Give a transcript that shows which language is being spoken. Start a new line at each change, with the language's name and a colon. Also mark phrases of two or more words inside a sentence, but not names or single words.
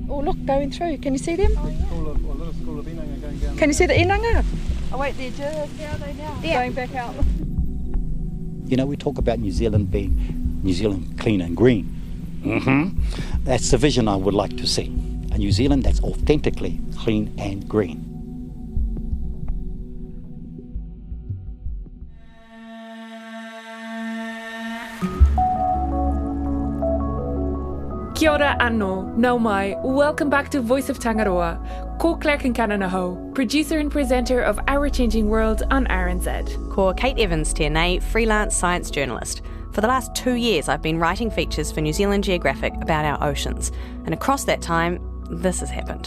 English: Oh, look, going through. Can you see them? Can you see the inanga? Oh, wait, they're just, how are they now? Yeah. Going back out. You know, we talk about New Zealand being New Zealand clean and green. That's the vision I would like to see. A New Zealand that's authentically clean and green.
Māori: Kia ora anō, nau mai,
English: welcome back to Voice of Tangaroa. Ko Claire Kincananaho, producer and presenter of Our Changing World on RNZ.
Māori: Ko Kate Evans tēnei,
English: freelance science journalist. For the last 2 years I've been writing features for New Zealand Geographic about our oceans. And across that time, this has happened.